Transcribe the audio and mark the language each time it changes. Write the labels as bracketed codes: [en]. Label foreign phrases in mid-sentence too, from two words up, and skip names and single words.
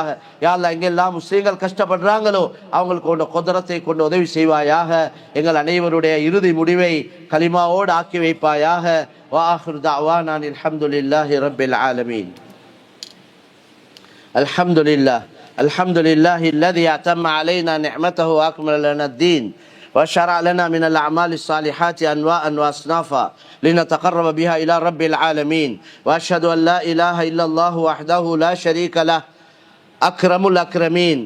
[ar] يا الله, [ta] எங்கெல்லாம் முஸ்லிம்கள் கஷ்டப்படுறாங்களோ அவங்களுக்கு உன்னோட குதிரத்தை கொண்டு உதவி செய்வாயாக. எங்கள் அனைவருடைய இறுதி முடிவை கலிமாவோடு ஆக்கி வைப்பாயாக. [ar] و آخر دعوانا الحمد لله رب العالمين. அல்ஹம்துலில்லாஹ் الحمد لله الذي أتم علينا نعمته وأكمل لنا الدين وشرع لنا من الأعمال الصالحات أنواعا وأصنافا لنتقرب بها إلى رب العالمين. وأشهد أن لا إله إلا الله وحده لا شريك له أكرم الأكرمين.